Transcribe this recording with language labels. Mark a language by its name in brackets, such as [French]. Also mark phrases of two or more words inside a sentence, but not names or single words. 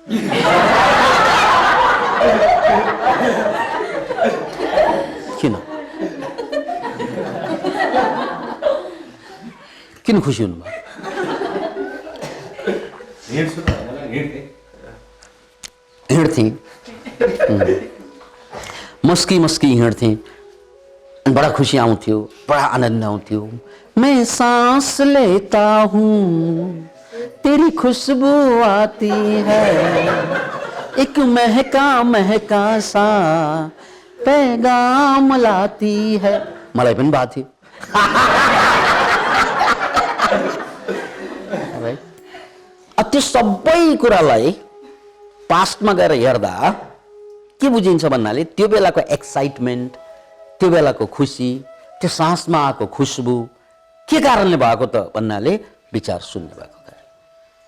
[Nepali] किन किन खुसी हुनुभयो? हिँड्थेँ, मस्की मस्की हिँड्थेँ, बड़ा खुशी आउँथ्यो, बड़ा आनंद आउँथ्यो। [Hindi] मैं सांस लेता हूँ, तेरी खुशबू आती है, एक महका महका सा पैगाम लाती है। [Nepali] मलाई पनि भएको थियो। त्यो सबै कुरालाई पास्टमा गएर हेर्दा के बुझिन्छ भन्नाले त्यो बेलाको एक्साइटमेन्ट, त्यो बेलाको खुसी, त्यो सासमा आएको खुशबू के कारणले भएको त भन्नाले विचार शून्य भएको कारण।